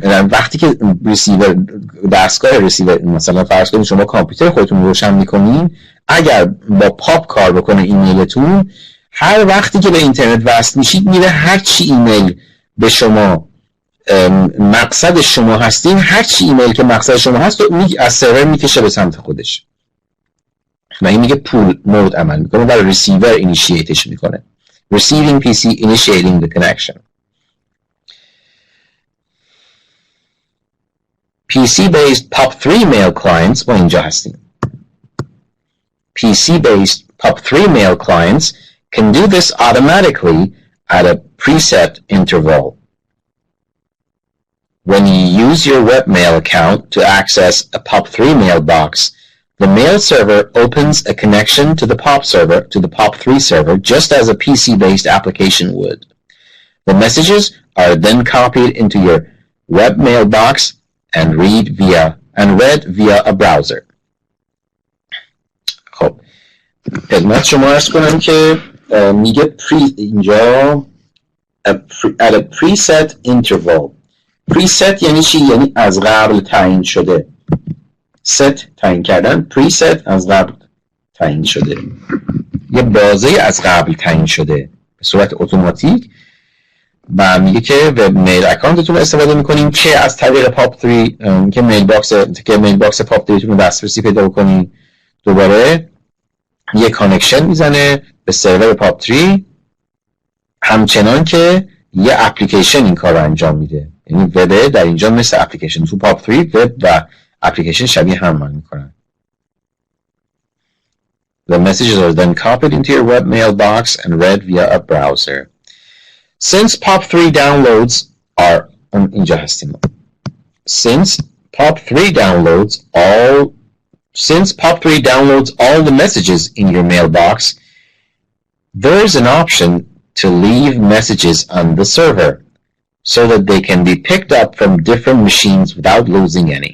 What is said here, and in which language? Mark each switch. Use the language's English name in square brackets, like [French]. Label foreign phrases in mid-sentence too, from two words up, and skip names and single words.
[Persian] وقتی که ریسیور دستگاه ریسیور مثلا فرض کنید شما کامپیوتر خودتون روشن میکنین، اگر با پاپ کار بکنه ایمیلتون، هر وقتی که به اینترنت وصل میشید میره هر چی ایمیل به شما مقصد شما هستین، هر چی ایمیل که مقصد شما هست رو از سرور میکشه به سمت خودش. و این میگه [English] pull mode [Persian] عمل میکنه، برای ریسیور اینیشییتش میکنه. [English] receiving PC initiating the connection. PC-based POP3 mail clients، [Persian] ما اینجا هستیم. [English] PC-based POP3 mail clients can do this automatically at a preset interval. When you use your webmail account to access a POP3 mailbox, the mail server opens a connection to the POP3 server just as a PC-based application would. The messages are then copied into your web mailbox and read via a browser. [Persian] خب خدمت شما عرض کنم که میگه اینجا [English] at a preset interval. [Persian] preset یعنی چی؟ یعنی از قبل تعیین شده. set تعیین کردن، preset از قبل تعیین شده، یه بازه از قبل تعیین شده به صورت اتوماتیک. و میگه که [English] web mail [Persian] اکانتتون رو استفاده میکنین که از طریق پاپ 3 که میل باکس پاپ 3 تون رو دسترسی پیدا بکنین، دوباره یه کانکشن میزنه به سرور پاپ 3، همچنان که یه اپلیکیشن این کار رو انجام میده. یعنی وب در اینجا مثل اپلیکیشن، تو پاپ 3 وب و اپلیکیشن شبیه هم عمل میکنن. [English] The messages are then copied into your web mailbox and read via a browser. Since POP3 downloads are [Persian] اینجا هستیم. [English] Since POP3 downloads all the messages in your mailbox, there's an option to leave messages on the server so that they can be picked up from different machines without losing any.